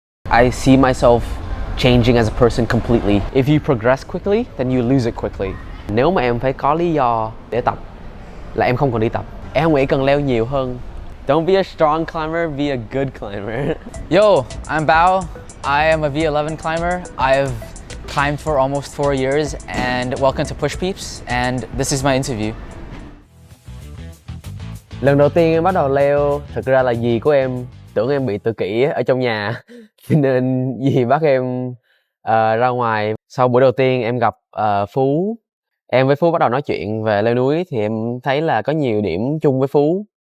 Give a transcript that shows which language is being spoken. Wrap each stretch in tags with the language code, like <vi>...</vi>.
<en>I see myself changing as a person completely. If you progress quickly, then you lose it quickly.</en> <vi>Nếu mà em phải có lý do để tập là em không còn đi tập. Em không nghĩ cần leo nhiều hơn.</vi> <en>Don't be a strong climber, be a good climber. Yo, I'm Bao. I am a V11 climber. I've climbed for almost 4 years, and welcome to Push Peeps, and this is my interview.</en> <vi>Lần đầu tiên em bắt đầu leo, thực ra là dì của em tưởng em bị tự kỷ ở trong nhà, nên dì bắt em ra ngoài. Sau buổi đầu tiên em gặp Phú, em với Phú bắt đầu nói chuyện về leo núi thì em thấy là có nhiều điểm chung với Phú.</vi>